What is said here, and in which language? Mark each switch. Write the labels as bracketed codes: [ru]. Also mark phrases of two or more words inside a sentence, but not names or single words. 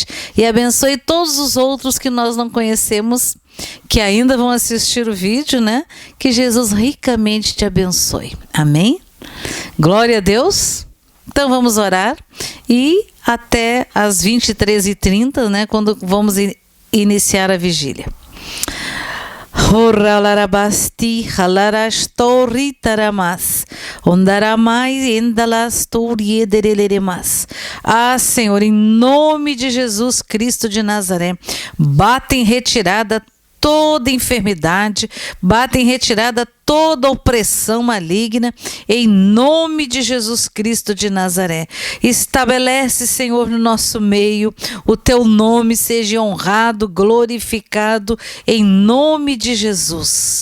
[pt] E abençoe todos os outros que nós não conhecemos, que ainda vão assistir o vídeo, né? Que Jesus ricamente te abençoe. Amém? Glória a Deus. Então, vamos orar. E até às 23h30, né? Quando vamos iniciar a vigília. Horalarabasti halarastori taramas ondaramai endalastori edereleremas. Senhor, em nome de Jesus Cristo de Nazaré, bata em retirada toda enfermidade, bata em retirada toda opressão maligna, em nome de Jesus Cristo de Nazaré. Estabelece, Senhor, no nosso meio, o teu nome seja honrado, glorificado, em nome de Jesus.